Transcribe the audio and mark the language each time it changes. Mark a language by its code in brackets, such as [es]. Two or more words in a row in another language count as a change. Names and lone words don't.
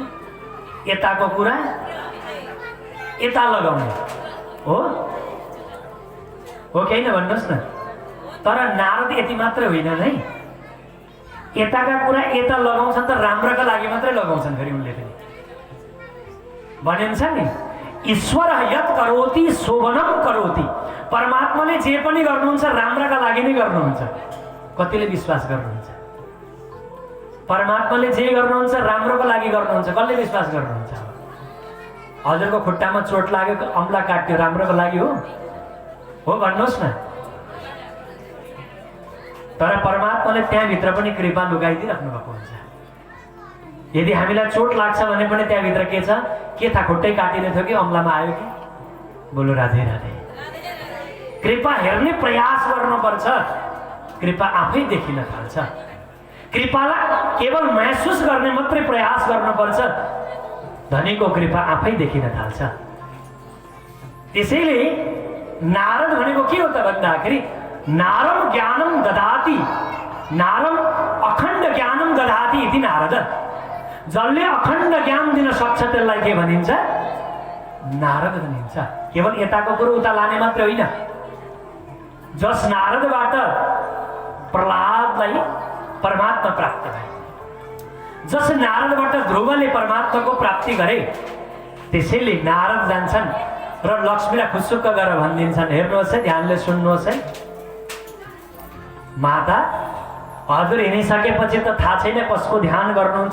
[ne] यताको कुरा यता लगाउने हो कि होइन भन्नुहोस् न? तर नारद यति मात्र होइन है, यताका कुरा यता लगाउँछन् त राम्रोका लागि मात्रै लगाउँछन्। फेरि उनले पनि भनिन्छ नि, [sa] ईश्वर यत् करोति शोभनम करोति। [ne] परमात्माले जे पनि गर्नुहुन्छ राम्रोका लागि नै गर्नुहुन्छ। कतिले विश्वास गर्नुहुन्छ? परमात्माले जे गर्नुहुन्छ राम्रोको लागि गर्नुहुन्छ। कसले विश्वास गर्नुहुन्छ? हजुरको खुट्टामा चोट लाग्यो, अम्ला काट्यो, राम्रोको लागि हो भन्नुहोस् न? तर परमात्माले त्यहाँभित्र पनि कृपा लुकाइदिइराख्नु भएको हुन्छ। यदि हामीलाई चोट लाग्छ भने पनि त्यहाँभित्र के छ? के थाहा, खुट्टै काटिने थियो कि अम्लामा आयो कि? बोलो राधे राधे। कृपा हेर्ने प्रयास गर्नुपर्छ, कृपा आफै देखिन थाल्छ। कृपालाई केवल महसुस गर्ने मात्रै प्रयास गर्नुपर्छ, धनीको कृपा आफै देखिन थाल्छ। त्यसैले नारद भनेको के हो त भन्दाखेरि [sa] नारम ज्ञानम ददाति, नारम अखण्ड ज्ञानम ददाति इति नारद। [ne] जसले अखण्ड ज्ञान दिन सक्छ त्यसलाई के भनिन्छ? नारद भनिन्छ। केवल यताको कुरो उता लाने मात्र होइन। जस नारदबाट प्रहलादलाई परमात्मा प्राप्त भए, जस नारदबाट ध्रुवले परमात्माको प्राप्ति गरे, त्यसैले नारद जान्छन् र लक्ष्मीलाई खुसुक्क गरेर भनिदिन्छन्, हेर्नुहोस् है, ध्यानले सुन्नुहोस् है, माता हजुर हिँडिसकेपछि त थाहा छैन कसको ध्यान गर्नुहुन्छ।